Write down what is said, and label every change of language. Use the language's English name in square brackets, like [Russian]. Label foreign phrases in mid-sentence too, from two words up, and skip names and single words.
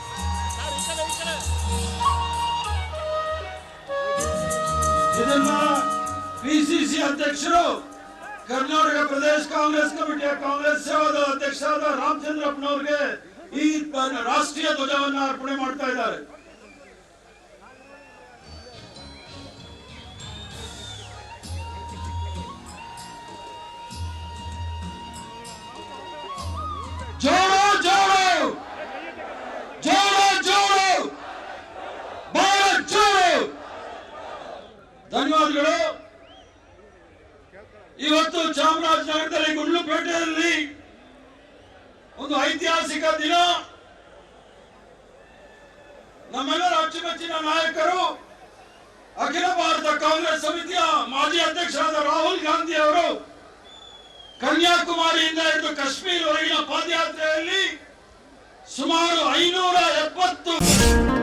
[Kannada] ಇದನ್ನ ಪಿಸಿಸಿ ಅಧ್ಯಕ್ಷರು ಕರ್ನಾಟಕ ಪ್ರದೇಶ ಕಾಂಗ್ರೆಸ್ ಕಮಿಟಿಯ ಕಾಂಗ್ರೆಸ್ ಸೇವಾದಳ ಅಧ್ಯಕ್ಷರಾದ ರಾಮಚಂದ್ರಪ್ಪನವರಿಗೆ ಈ ರಾಷ್ಟ್ರೀಯ ಧ್ವಜವನ್ನು ಅರ್ಪಣೆ ಮಾಡ್ತಾ ಇದ್ದಾರೆ. [Hindi] जोड़ो जोड़ो जोड़ो जोड़ो भारत जोड़ो. [Kannada] ಧನ್ಯವಾದಗಳು. ಇವತ್ತು ಚಾಮರಾಜನಗರದಲ್ಲಿ ಗುಂಡ್ಲುಪೇಟೆಯಲ್ಲಿ ಒಂದು ಐತಿಹಾಸಿಕ ದಿನ. ನಮ್ಮೆಲ್ಲರ ಅಚ್ಚುಮೆಚ್ಚಿನ ನಾಯಕರು ಅಖಿಲ ಭಾರತ ಕಾಂಗ್ರೆಸ್ ಸಮಿತಿಯ ಮಾಜಿ ಅಧ್ಯಕ್ಷರಾದ ರಾಹುಲ್ ಗಾಂಧಿ ಅವರು ಕನ್ಯಾಕುಮಾರಿಯಿಂದ ಹಿಡಿದು ಕಾಶ್ಮೀರವರೆಗಿನ ಪಾದಯಾತ್ರೆಯಲ್ಲಿ ಸುಮಾರು 570